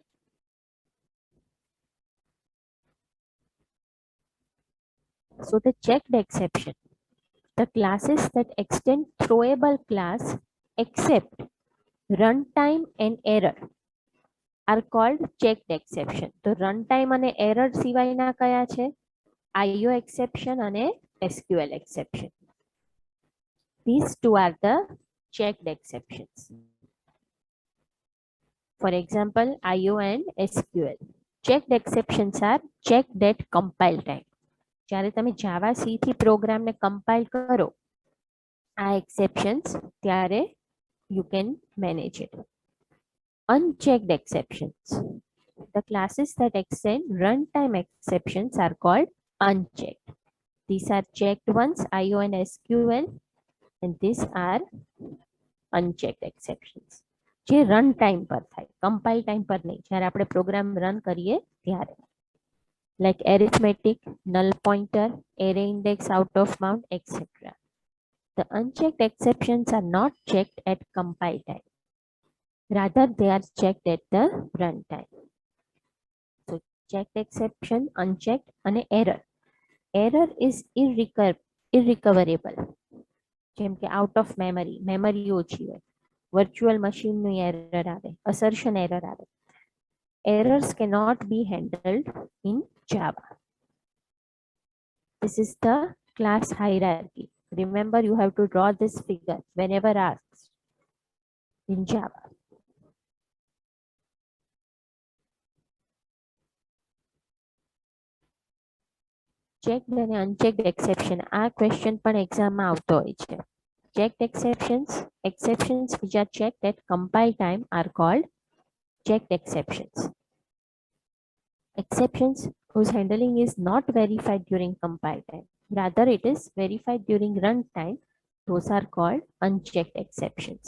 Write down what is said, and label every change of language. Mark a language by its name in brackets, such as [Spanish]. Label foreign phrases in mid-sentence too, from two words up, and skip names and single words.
[English] So the checked exception, the classes that extend throwable class except runtime and error are called checked exception. [Gujarati] તો runtime અને error સિવાયના કયા છે? [English] IO exception [Gujarati] અને [English] SQL exception. These two are the checked exceptions. For example, IO and SQL. Checked exceptions are checked at compile time. [Gujarati] જ્યારે તમે જાવા સી થી પ્રોગ્રામને કમ્પાઇલ કરો આ એક્સેપ્શન્સ ત્યારે [English] you can manage it. Unchecked exceptions. The classes that extend runtime exceptions are called unchecked. These are checked ones, IO and SQL, and these are unchecked exceptions. [Gujarati] જે [English] run time [Gujarati] પર થાય, [English] compile time [Gujarati] પર નહીં, જ્યારે આપણે [English] program run [Gujarati] કરીએ ત્યારે. [English] Like arithmetic, null pointer, array index out of bound, etc. The unchecked exceptions are not checked at compile time. Rather, they are checked at the runtime. So, checked exception, unchecked, and error. Error is irrecoverable. [Gujarati] જેમ કે [English] out of memory, [Gujarati] memory ઓછી હોય. [English] Virtual machine [Gujarati] નું error આવે, [English] assertion error [Gujarati] આવે. [English] Errors cannot be handled in Java. This is the class hierarchy. Remember, you have to draw this figure whenever asked in Java. Checked and unchecked exception. [Gujarati] આ question પણ એક્ઝામમાં આવતો હોય છે. [English] Checked exceptions, exceptions which are checked at compile time are called checked exceptions. Exceptions whose handling is not verified during compile time, rather it is verified during runtime, those are called unchecked exceptions.